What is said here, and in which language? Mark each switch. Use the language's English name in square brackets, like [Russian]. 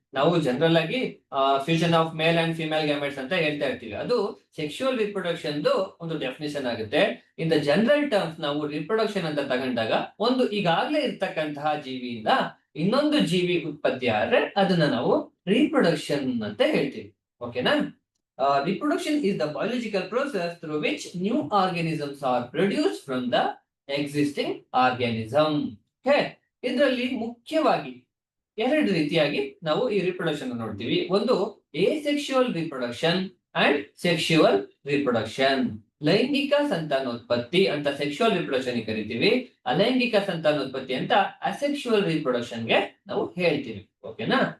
[Kannada] ನಾವು ಜನರಲ್ ಆಗಿ fusion of male and female gametes ಅಂತ ಹೇಳ್ತಾ ಇರ್ತೀವಿ. ಅದು ಸೆಕ್ಷುವಲ್ ರೀಪ್ರೊಡಕ್ಷನ್ ಒಂದು ಡೆಫಿನೇಷನ್ ಆಗುತ್ತೆ. ಇನ್ ದ ಜನರಲ್ ಟರ್ಮ್ಸ್ ನಾವು ರೀಪ್ರೊಡಕ್ಷನ್ ಅಂತ ತಗೊಂಡಾಗ ಒಂದು ಈಗಾಗಲೇ ಇರ್ತಕ್ಕಂತಹ ಜೀವಿಯಿಂದ ಇನ್ನೊಂದು ಜೀವಿ ಉತ್ಪತ್ತಿ ಆದ್ರೆ ಅದನ್ನ ನಾವು ರೀಪ್ರೊಡಕ್ಷನ್ ಅಂತ ಹೇಳ್ತೀವಿ. ಓಕೆನಾ? [English] Reproduction is the biological process through which new organisms are produced from the existing organism. Okay? [Kannada] ಇದರಲ್ಲಿ ಮುಖ್ಯವಾಗಿ ಎರಡು ರೀತಿಯಾಗಿ ನಾವು ಈ ರಿಪ್ರೊಡಕ್ಷನ್ ನೋಡ್ತೀವಿ. ಒಂದು asexual reproduction and sexual reproduction. ಲೈಂಗಿಕ ಸಂತಾನೋತ್ಪತ್ತಿ ಅಂತ ಸೆಕ್ಷುವಲ್ ರಿಪ್ರೊಡಕ್ಷನ್ ಕರಿತೀವಿ. ಅಲೈಂಗಿಕ ಸಂತಾನೋತ್ಪತ್ತಿ ಅಂತ ಅಸೆಕ್ಷುವಲ್ ರಿಪ್ರೊಡಕ್ಷನ್ಗೆ ನಾವು ಹೇಳ್ತೀವಿ. ಓಕೆನಾ?